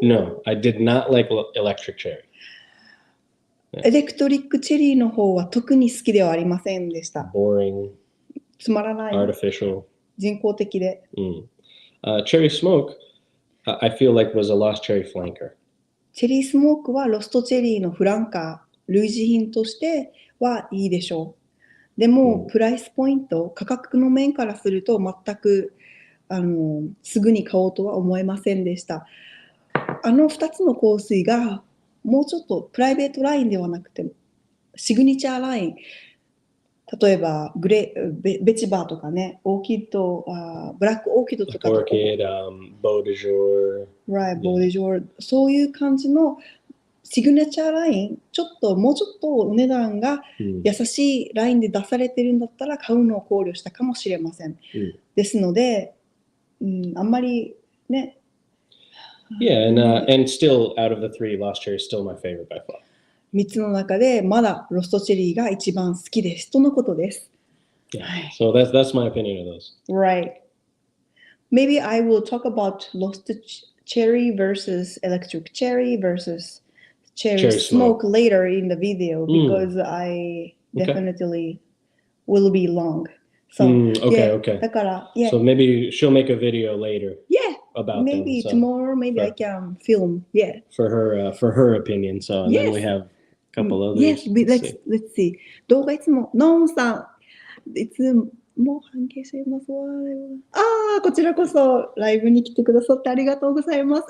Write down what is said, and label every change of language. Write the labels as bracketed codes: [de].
[en] No, I did not like Electric Cherry. [ja] エレクトリックチェリーの方は特に好きではありませんでした。 [en] Boring. [ja] つまらない。 [en] Artificial. [ja] 人工的で。 [en] Cherry Smoke, I feel like was a Lost Cherry flanker. [ja] チェリースモークはロストチェリーのフランカー、類似品としてはいいでしょう。でも、プライスポイント、価格の面からすると全くすぐに買おうとは思えませんでした。 2つの香水がもうちょっとプライベートラインではなくてシグニチャーライン、例えばベチバーとかね、オーキッド、ブラックオーキッドとか、ボーデジョー、ボーデジョー、そういう感じのシグネチャーライン、もうちょっとお値段が優しいラインで出されてるんだったら買うのを考慮したかもしれません。ですので、あんまりね。 [en] Yeah, and still out of the 3, Lost Cherry is still my favorite by far. [ja] 3つの中でまだロストチェリーが一番好きですとのことです。 [en] Yeah. So that's my opinion of those. Right. Maybe I will talk about Lost Cherry versus Electric Cherry versus Cherry Smoke later in the video because I definitely will be long. So, okay. [ja] だから、 [en] So maybe she'll make a video later. About maybe them, so tomorrow, maybe I can film. For her opinion. So and then we have a couple others. Let's see. [ja] 動画いつもノンさんいつも関係していますわ。こちらこそライブに来てくださってありがとうございます。